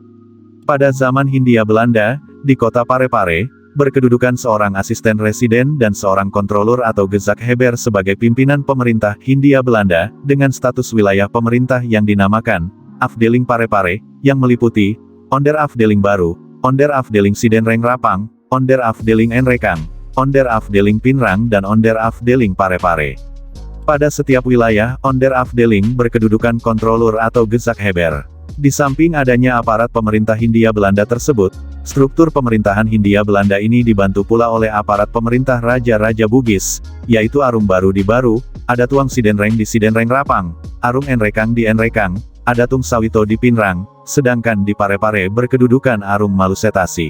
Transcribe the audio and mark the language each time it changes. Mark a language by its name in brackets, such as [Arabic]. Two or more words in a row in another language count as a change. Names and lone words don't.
[Indonesian] Pada zaman Hindia Belanda, di kota Parepare, berkedudukan seorang asisten residen dan seorang kontrolur atau Gezakheber sebagai pimpinan pemerintah Hindia Belanda, dengan status wilayah pemerintah yang dinamakan Afdeling Parepare, yang meliputi Onder Afdeling Baru, Onder Afdeling Sidenreng Rapang, Onder Afdeling Enrekang, Onder Afdeling Pinrang dan Onder Afdeling Parepare. Pada setiap wilayah, Onder Afdeling berkedudukan kontrolur atau Gezakheber. Di samping adanya aparat pemerintah Hindia Belanda tersebut, struktur pemerintahan Hindia Belanda ini dibantu pula oleh aparat pemerintah Raja-Raja Bugis, yaitu Arung Baru di Baru, Adatuang Sidenreng di Sidenreng Rapang, Arung Enrekang di Enrekang, Adatung Sawito di Pinrang, sedangkan di Parepare berkedudukan Arung Malusetasi.